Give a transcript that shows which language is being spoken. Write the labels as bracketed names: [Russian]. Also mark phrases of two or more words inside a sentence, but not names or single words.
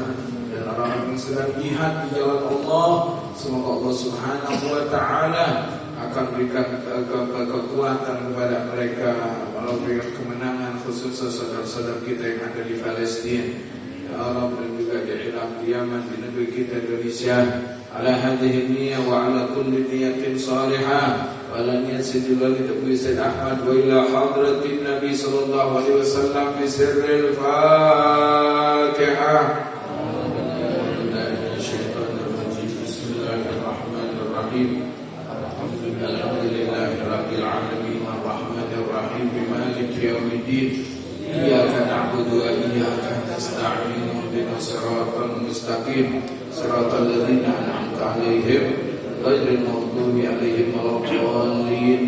[Indonesian] Dan orang-orang yang sedang jihad di jalan Allah, semoga Allah [Arabic] سبحانه وتعالى [Indonesian] akan berikan kekuatan kepada mereka, memberikan kemenangan khususnya saudara-saudara kita yang ada di Palestina, [Arabic] يا الله, [Indonesian] dan juga di Irak, di Yaman, di negeri kita Indonesia. [Arabic] على هذه النية وعلى كل نية صالحة وعلى نية سيدي الوليد أبو سعيد أحمد وإلى حضرة النبي صلى الله عليه وسلم بسر الفاتحة. Bismillahirrahmanirrahim. الحمد لله رب العالمين الرحمن الرحيم مالك يوم الدين. إياك نعبد وإياك نستعين. اهدنا الصراط المستقيم صراط الذين أنعمت عليهم غير المغضوب عليهم ولا الضالين.